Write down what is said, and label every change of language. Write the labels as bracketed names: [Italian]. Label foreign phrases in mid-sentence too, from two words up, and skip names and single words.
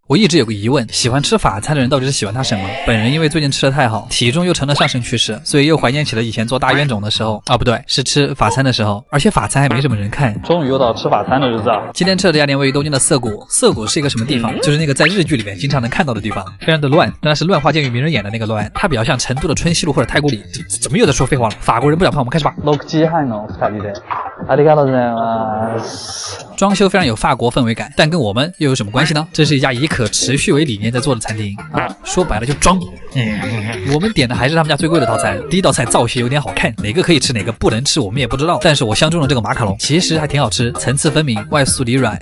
[Chinese] 我一直有个疑问，喜欢吃法餐的人到底是喜欢它什么？本人因为最近吃的太好，体重又成了上升趋势，所以又怀念起了以前做大冤种的时候啊，不对，是吃法餐的时候，而且法餐还没什么人看。终于又到吃法餐的日子了。今天吃的这家店位于东京的涩谷，涩谷是一个什么地方？就是那个在日剧里面经常能看到的地方，非常的乱，当然是乱花渐欲迷人眼的那个乱，它比较像成都的春熙路或者太古里。怎么又在说废话了？法国人不讲胖，我们开始吧。 [Japanese] 6 時半の2人で。ありがとうございます。 [Chinese] 装修非常有法国氛围感，但跟我们又有什么关系呢？这是一家以可持续为理念在做的餐厅啊，说白了就装。我们点的还是他们家最贵的套餐，第一道菜造型有点好看，哪个可以吃哪个不能吃我们也不知道，但是我相中了这个马卡龙，其实还挺好吃，层次分明，外酥里软。